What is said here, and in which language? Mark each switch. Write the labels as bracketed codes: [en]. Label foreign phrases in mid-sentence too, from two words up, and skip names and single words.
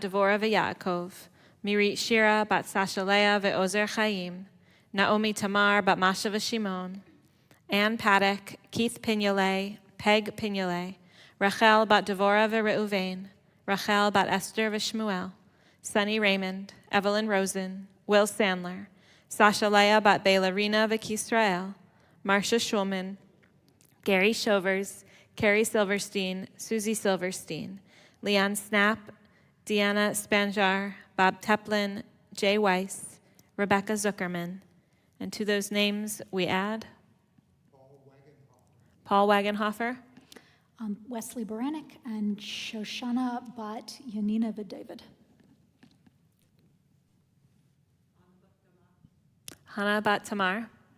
[en] Devora ve'Yaakov, Mirit Shira Bat Sasha Leah ve'Ozer Chaim, Naomi Tamar Bat Masha ve'Shimon, Ann Paddock, Keith Pignole, Peg Pignole, Rachel bat Devorah v'Reuven, Rachel bat Esther v'Shmuel, Sunny Raymond, Evelyn Rosen, Will Sandler, Sasha Leah bat Bailarina v'Kisrael, Marcia Schulman, Gary Shovers, Carrie Silverstein, Susie Silverstein, Leon Snap, Deanna Spanjar, Bob Teplin, Jay Weiss, Rebecca Zuckerman. And to those names we add Paul Wagenhofer, Wesley Baranek and Shoshana Bat Yanina David. Hannah Bat Tamar.